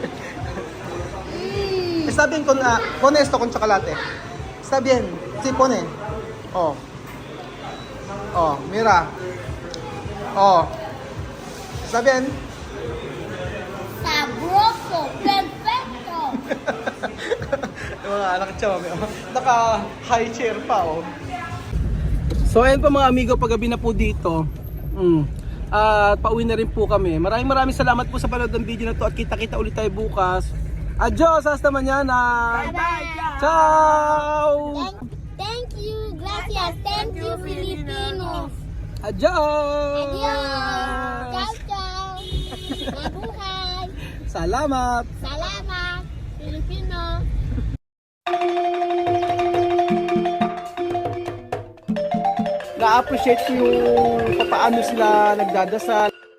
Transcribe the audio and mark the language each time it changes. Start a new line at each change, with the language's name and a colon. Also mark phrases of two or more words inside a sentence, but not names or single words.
Spanish: Está bien con esto, con chocolate. Está bien. Sí, pone. Oh. Oh, mira. Oh. Está bien. Sabroso, perfecto.
Filipino: Yung mga anak chome, naka-
English: high chair
Filipino: pa, oh. So, ayun po mga amigo, paggabi na po dito. At pauwi na rin po kami. Maraming salamat po sa panood ng video na to at kita-kita ulit tayo bukas.
Spanish: Adios, hasta mañana.
English: Bye-bye.
Italian: Ciao.
English: Thank you, gracias, thank you, Filipinos.
Spanish: Adios. Adios.
Italian: Ciao, ciao.
Filipino: Mabuhay. Salamat. Salamat, Filipino. Na-appreciate ko yung paano sila nagdadasal.